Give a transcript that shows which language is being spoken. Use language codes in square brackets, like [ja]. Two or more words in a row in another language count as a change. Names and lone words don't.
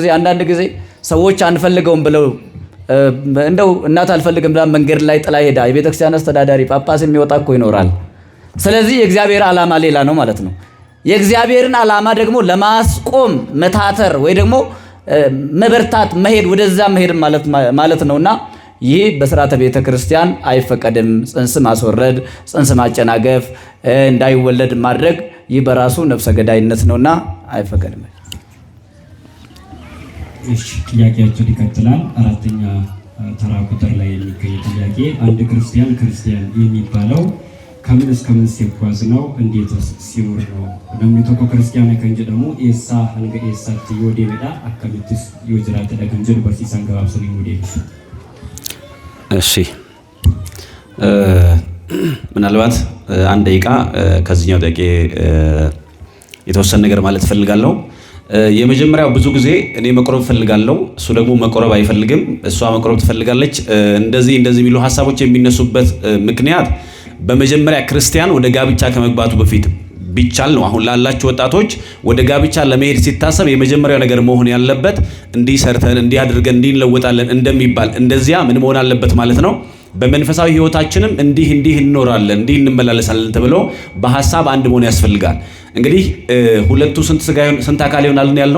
[am] አንዳንድ ጊዜ ሰዎች አንፈልገውም ብለው እንደው እናት አልፈልግም ብላ መንገድ ላይ ጥላ ሄዳ የቤተ ክርስቲያን አስተዳዳሪ ጳጳስ የሚወጣ እኮ ይኖራል። ስለዚህ የእግዚአብሔር ዓላማ ሌላ ነው ማለት ነው። የእግዚአብሔርን ዓላማ ደግሞ ለማስቆም መታተር ወይ ደግሞ መበርታት መሄድ ወደዛ መሄድ ማለት ነውና ይህ በስርዓተ ቤተ ክርስቲያን አይፈቀድም። ጽንስ ማስወረድ፣ ጽንስ ማጨናገፍ፣ እንዳይወለድ ማድረግ ይህ በራሱ ነፍሰ ገዳይነት ነውና አይፈቀድም። እሺ ጥያቄያችን ይቀጥላል። አራተኛ ተራ ቁጥር ላይ የሚገኝ ጥያቄ አንድ ክርስቲያን የሚባለው ከምን እስከ ምን ሲጓዝ ነው? እንዴት ሲኖር ነው? [om] namni tokko ክርስቲያና kan jedhamu eessaa hanga eessaatti yoo deemedha akkamittis yoo jiraatedha kan jedhu barsiisaan gabaabsanii yoo deebisu. [am] እሺ ምናልባት አንድ ደቂቃ ከዚህኛው ጥያቄ የተወሰነ ነገር ማለት ፈልጋለሁ። የመጀመሪያው ብዙ ጊዜ እኔ መቆረብ ፈልጋለሁ፣ እሱ ደግሞ መቆረብ አይፈልግም፣ እሷ መቆረብ ትፈልጋለች። እንደዚህ የሚሉ ሐሳቦች የሚነሱበት ምክንያት በመጀመሪያ ክርስቲያን ወደ ጋብቻ ከመግባቱ በፊት ቢቻል ነው። አሁን ላላችሁ ወጣቶች ወደ ጋብቻ ለመሄድ ሲታሰብ የመጀመሪያው ነገር መሆን ያለበት እንዲህ ሰርተን እንዲህ አድርገን እንዲህ እንለወጣለን እንደሚባል እንደዚያ ምን መሆን አለበት ማለት ነው። በመንፈሳዊ ህይወታችንም እንዲህ እንኖራለን እንዲህ እንመላለሳለን ተብሎ በሐሳብ አንድ መሆን ያስፈልጋል። እንግዲህ ሁለቱ ስንት አካል ይሆናሉ ያልነው?